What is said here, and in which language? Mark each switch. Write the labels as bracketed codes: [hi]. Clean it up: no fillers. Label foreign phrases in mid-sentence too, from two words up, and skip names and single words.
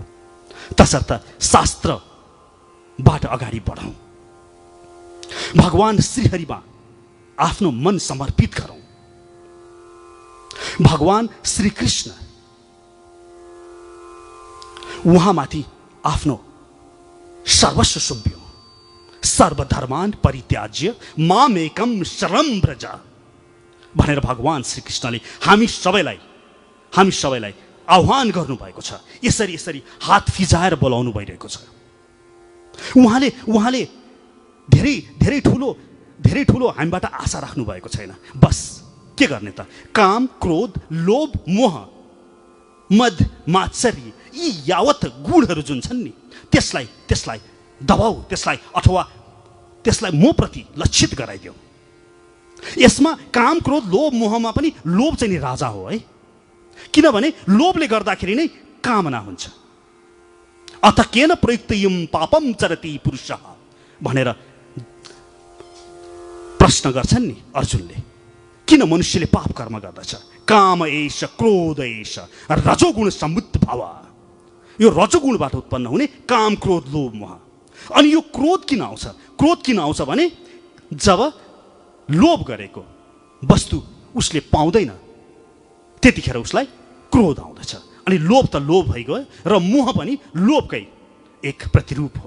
[ne] तसर्थ शास्त्रबाट अगाडि बढौँ, भगवान श्रीहरिमा आफ्नो मन समर्पित गरौँ। भगवान श्रीकृष्ण उहाँमाथि आफ्नो सर्वस्व सुम्पियौँ। [sa] सर्वधर्मान परित्याज्य मामेकम शरणं व्रज [ne] भनेर भगवान श्रीकृष्णले हामी सबैलाई आह्वान गर्नुभएको छ। यसरी हात फिजाएर बोलाउनु भइरहेको छ। उहाँले धेरै ठुलो हामीबाट आशा राख्नु भएको छैन। बस के गर्ने त? काम, क्रोध, लोभ, मोह, मद, मात्सर्य यी यावत गुणहरू जुन छन् नि, त्यसलाई दबाऊ, त्यसलाई मप्रति लक्षित गराइदेऊ। यसमा काम, क्रोध, लोभ, मोहमा पनि लोभ चाहिँ नि राजा हो है। किनभने लोभले गर्दाखेरि नै कामना हुन्छ। [sa] अथ केन प्रयुक्तयं पापम चरति पुरुषः [ne] भनेर प्रश्न गर्छन् नि अर्जुनले। किन मनुष्यले पाप कर्म गर्दछ? [sa] काम एष क्रोध एष रजोगुण समुद्ध भव। [ne] यो रजोगुणबाट उत्पन्न हुने काम, क्रोध, लोभ, मोह। अनि यो क्रोध किन आउँछ? क्रोध किन आउँछ भने जब लोभ गरेको वस्तु उसले पाउँदैन त्यतिखेर उसलाई क्रोध आउँदछ। अनि लोभ त लोभ भइगयो र मोह पनि लोभकै एक प्रतिरूप हो।